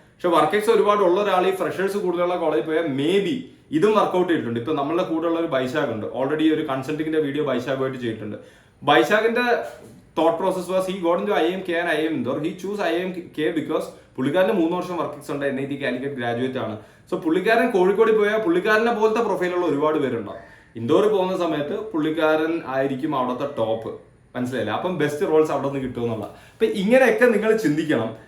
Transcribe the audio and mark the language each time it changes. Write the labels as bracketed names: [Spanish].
[Malayalam] പക്ഷെ വർക്കെക്സ് ഒരുപാട് ഉള്ള ഒരാൾ ഈ ഫ്രഷേഴ്സ് കൂടുതലുള്ള കോളേജിൽ പോയാൽ [English] may be [Malayalam] ഇതും വർക്കൗട്ട് ചെയ്തിട്ടുണ്ട്. ഇപ്പൊ നമ്മളുടെ കൂടെ ഉള്ള ഒരു ബൈശാഖ് ഉണ്ട്, ഓൾറെഡി ഒരു കൺസൾട്ടിങ്ങിന്റെ വീഡിയോ ബൈശാഖുമായിട്ട് ചെയ്തിട്ടുണ്ട്. ബൈശാഖിന്റെ [English] thought process was he got into IIM K and IIM Indore. He chose IIM K because [Malayalam] പുള്ളിക്കാരന് 3 വർഷം വർക്ക് എക്സ് ഉണ്ട്, NIT കാലിക്കറ്റ് ഗ്രാജുവേറ്റ് ആണ്. സോ പുള്ളിക്കാരൻ കോഴിക്കോട് പോയാൽ പുള്ളിക്കാരനെ പോലത്തെ പ്രൊഫൈലുള്ള ഒരുപാട് പേരുണ്ടാവും. ഇൻഡോർ പോകുന്ന സമയത്ത് പുള്ളിക്കാരൻ ആയിരിക്കും അവിടുത്തെ ടോപ്പ്, മനസ്സിലായില്ല? അപ്പം ബെസ്റ്റ് റോൾസ് അവിടെ നിന്ന് കിട്ടുമെന്നുള്ള. അപ്പൊ ഇങ്ങനെയൊക്കെ നിങ്ങൾ ചിന്തിക്കണം.